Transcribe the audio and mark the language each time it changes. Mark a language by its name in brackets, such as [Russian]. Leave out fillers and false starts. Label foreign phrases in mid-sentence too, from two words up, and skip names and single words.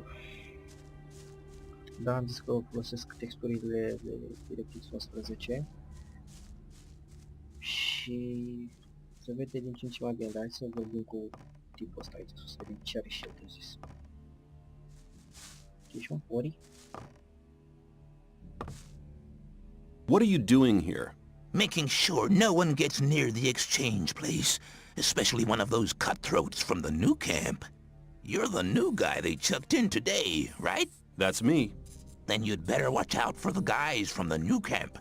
[Romanian] Da, am zis că folosesc texturile de DirectX 11. Și se vede din ce în ce mai bine, dar hai să vorbim cu tipul ăsta aici sus, să vedem ce are și el de zis. Ești mă, Ori? [English] What are you doing here? Making sure no one gets near the exchange place, especially one of those cutthroats from the new camp. You're the new guy they chucked in today, right? That's me. Then you'd better watch out for the guys from the new camp.